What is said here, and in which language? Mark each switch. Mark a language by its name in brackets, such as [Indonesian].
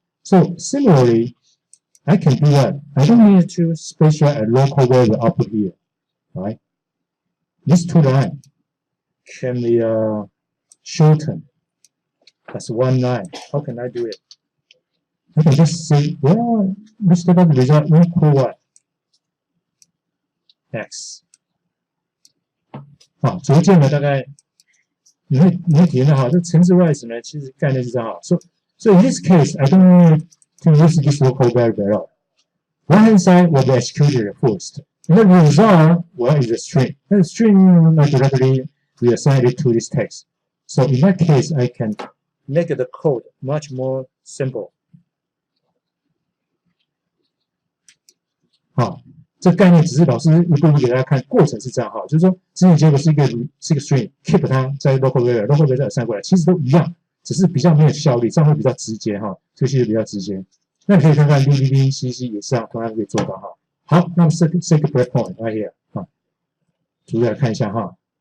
[English] So similarly, I can do what? I don't need to specify a local variable output here, right? These two lines can be shortened as one line. How can I do it? I can just say, well, this type of result equal what? X. [Chinese] 好，逐渐的大概你会体验到哈，这程式外层呢，其实概念是这样哈。 [English] So in this case, I don't need to use this local variable at all. One hand side will be executed first. And the result, well, is a string. And the string directly we assign it to this text. So in that case, I can make the code much more simple. [Chinese] 好，这概念只是老师一步一步给大家看，过程是这样哈，就是说执行结果是一个string，keep 它在 local variable assign 过来，其实都一样。只是比较没有效率，这样会比较直接哈，这个其实比较直接。那你可以看看 VBVCC 也是同样可以做到哈。好，那么 [English] set a breakpoint right here [Chinese] 啊，逐个来看一下哈。